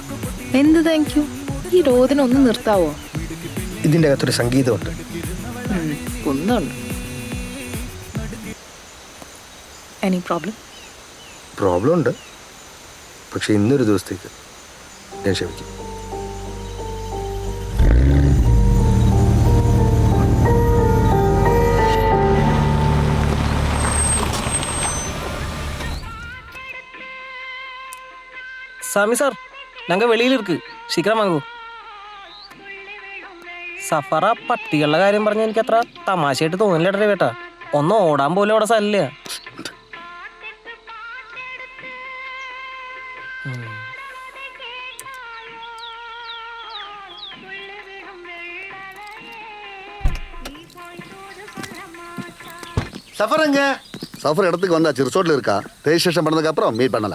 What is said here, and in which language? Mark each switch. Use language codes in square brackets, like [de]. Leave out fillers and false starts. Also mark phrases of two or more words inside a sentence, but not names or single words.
[ml] എന്ത് [en] thank you? [ml] ഈ രോദനൊന്ന് നിർത്താവോ? ഇതിൻ്റെ അകത്തൊരു സംഗീതമുണ്ട്. ഒന്നുണ്ട്. [en] any problem? [ml] പ്രോബ്ലം ഉണ്ട്, പക്ഷെ ഇന്നൊരു ദിവസത്തേക്ക് ഞാൻ ക്ഷമിക്കും. [ta] சாமி சார், நாங்கள் வெளியில் இருக்கு, சீக்கிரம் வாங்கൂ. [ml] സഫറ പട്ടികളുടെ കാര്യം പറഞ്ഞ എനിക്ക് അത്ര തമാശയായിട്ട് തോന്നില്ല കേട്ടാ. ഒന്ന് ഓടാൻ പോലും അവിടെ സ്ഥലമില്ല. [ta] சஃபருங்க. சஃபர் இடத்துக்கு வந்தாச்சு, ரிசோர்ட்ல இருக்கா. ரெஜிஸ்ட்ரேஷன் பண்ணதுக்கு அப்புறம் மீட் பண்ணலாம்.